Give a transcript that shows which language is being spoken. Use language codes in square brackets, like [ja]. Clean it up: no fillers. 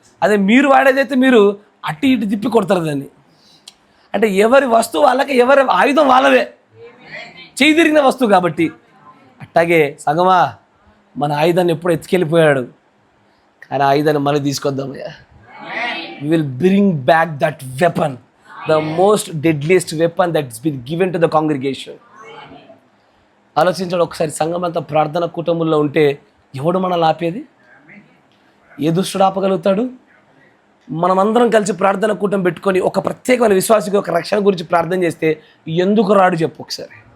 [te] అదే మీరు వాడేదైతే మీరు అటు ఇటు తిప్పి కొడతారు దాన్ని. అంటే ఎవరి వస్తువు వాళ్ళకి, ఎవరి ఆయుధం వాళ్ళదే, చేయి తిరిగిన వస్తువు కాబట్టి. అట్టాగే సంగమా మన ఆయుధాన్ని ఎప్పుడు ఎత్తుకెళ్ళిపోయాడు, కానీ ఆయుధాన్ని మళ్ళీ తీసుకొద్దామయ్యా. [en] We will bring back that weapon, the most deadliest weapon that's been given to the congregation. [te] ఆలోచించండి ఒకసారి, సంఘం అంతా ప్రార్థన కూటముల్లో ఉంటే ఎవడు మనల్ని ఆపేది? ఏ దుష్టుడు ఆపగలుగుతాడు? మనమందరం కలిసి ప్రార్థన కూటం పెట్టుకొని ఒక ప్రత్యేకమైన విశ్వాసికి ఒక రక్షణ గురించి ప్రార్థన చేస్తే ఎందుకు రాడు చెప్పు ఒకసారి?